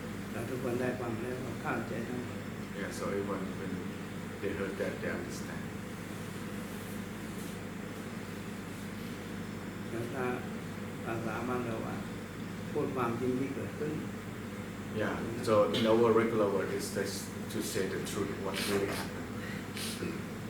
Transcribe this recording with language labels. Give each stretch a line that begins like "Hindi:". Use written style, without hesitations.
Thai: แต่ทุกคนได้ความแล้วก็เข้าใจทั้ง
English: Yeah, so everyone when they heard that they understand.
Thai: แล้วถ้าภาษาบ้านเราว่าพูดความจริงที่เกิดขึ้น
English: Yeah, so in our regular word is this, to say the truth, what really happened.